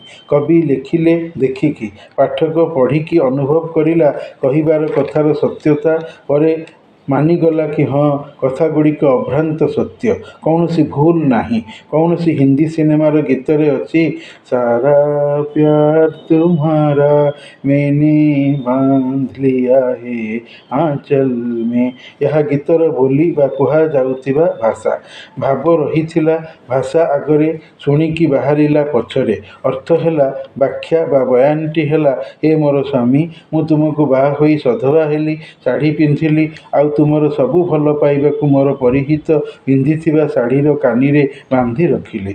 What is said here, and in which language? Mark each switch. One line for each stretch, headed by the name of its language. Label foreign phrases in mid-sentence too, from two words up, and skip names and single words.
Odia: କବି ଲେଖିଲେ ଦେଖିକି, ପାଠକ ପଢ଼ିକି ଅନୁଭବ କରିଲା, କହିବାର କଥାର ସତ୍ୟତା। ପରେ ମାନିଗଲା କି ହଁ କଥାଗୁଡ଼ିକ ଅଭ୍ରାନ୍ତ ସତ୍ୟ, କୌଣସି ଭୁଲ ନାହିଁ। କୌଣସି ହିନ୍ଦୀ ସିନେମାର ଗୀତରେ ଅଛି
Hindi: सारा प्यार तुम्हारा मैंने बांध लिया है आंचल में।
Odia: ଏହା ଗୀତର ବୋଲି ବା କୁହାଯାଉଥିବା ଭାଷା। ଭାବ ରହିଥିଲା ଭାଷା ଆଗରେ, ଶୁଣିକି ବାହାରିଲା ପଛରେ। ଅର୍ଥ ହେଲା, ବ୍ୟାଖ୍ୟା ବା ବୟାନଟି ହେଲା ଏ ମୋର ସ୍ୱାମୀ, ମୁଁ ତୁମକୁ ବାହା ହୋଇ ସଧବା ହେଲି, ଶାଢ଼ୀ ପିନ୍ଧିଲି, ଆଉ ତୁମର ସବୁ ଭଲ ପାଇବାକୁ ମୋର ପରିହିତ ପିନ୍ଧିଥିବା ଶାଢ଼ୀର କାନିରେ ବାନ୍ଧି ରଖିଲି।